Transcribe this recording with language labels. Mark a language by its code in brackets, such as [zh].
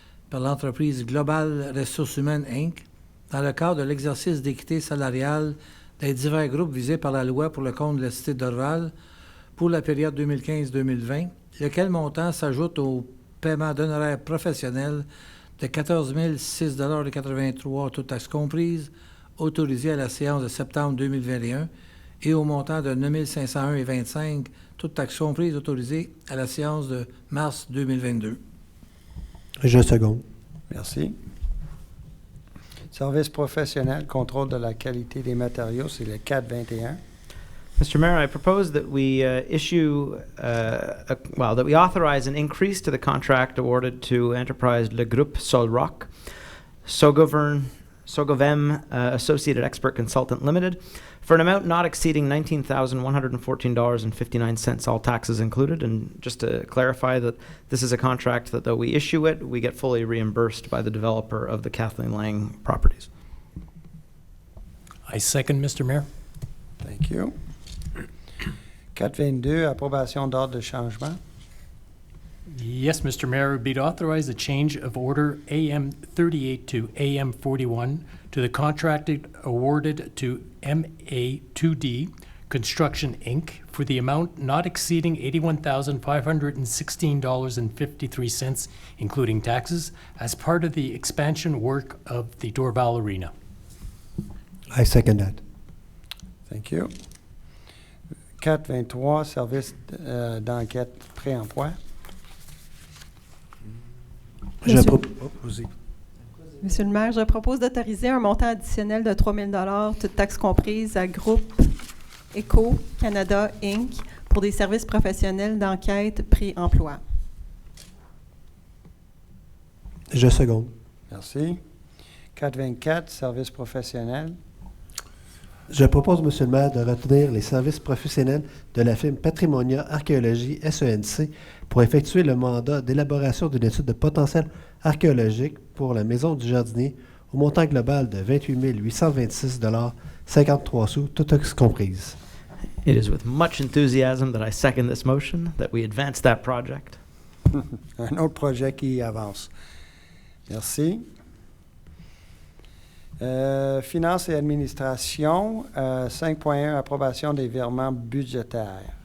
[fr] par l'entreprise Global Ressources Humaines, Inc., dans le cadre de l'exercice d'équité salariale des divers groupes visés par la loi pour le compte de la Cité d'Orval pour la période 2015-2020, lequel montant s'ajoute au paiement d'honoraires professionnels de 14 006,83 toutes taxes comprises, autorisé à la séance de septembre 2021, et au montant de 9 501,25 toutes taxes comprises, autorisées à la séance de mars 2022. Je seconde. Merci. Service professionnel, contrôle de la qualité des matériaux, c'est le 421. [en] Mr. Mayor, I propose that we that we authorize an increase to the contract awarded to Enterprise Le Groupe Solrock, Sogovem Associated Expert Consultant Limited, for an amount not exceeding $19,114.59, all taxes included. And just to clarify that this is a contract that though we issue it, we get fully reimbursed by the developer of the Kathleen Lang properties. I second, Mr. Mayor. Thank you. [fr] 422, approbation d'ordre de changement. [en] Yes, Mr. Mayor, it would be to authorize the change of order AM 38 to AM 41 to the contract awarded to MA2D Construction, Inc. for the amount not exceeding $81,516.53, including taxes, as part of the expansion work of the Dorval Arena. I second that. Thank you. [fr] 423, service d'enquête pré-emploi. Monsieur le maire, je propose d'autoriser un montant additionnel de 3 000 $, toutes taxes comprises, à Groupe Éco Canada, Inc., pour des services professionnels d'enquête pré-emploi. Je seconde. Merci. 424, service professionnel. Je propose, Monsieur le maire, de retenir les services professionnels de la firme Patrimonia Archéologie SENC pour effectuer le mandat d'élaboration d'une étude de potentiel archéologique pour la Maison du Jardinier au montant global de 28 826,53 $, toutes taxes comprises. [en] It is with much enthusiasm that I second this motion that we advance that project. [fr] Un autre projet qui avance. Merci. Finances et administration, 5.1, approbation des virements budgétaires.